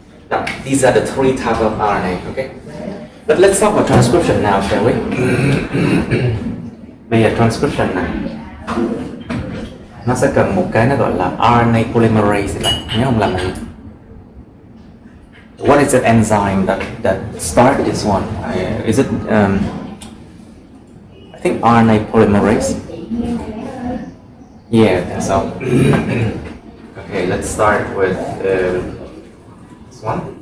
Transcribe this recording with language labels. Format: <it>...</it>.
<en>Now these are the three types of RNA. Okay. But let's talk about transcription now, shall we?</en> <vi>Bây giờ transcription này nó sẽ cần một cái nó gọi là RNA polymerase các bạn nhớ không, làm gì?</vi> <en>What is the enzyme that started this one? Is it I think RNA polymerase? Yeah, I think so. Okay, let's start with this one.</en>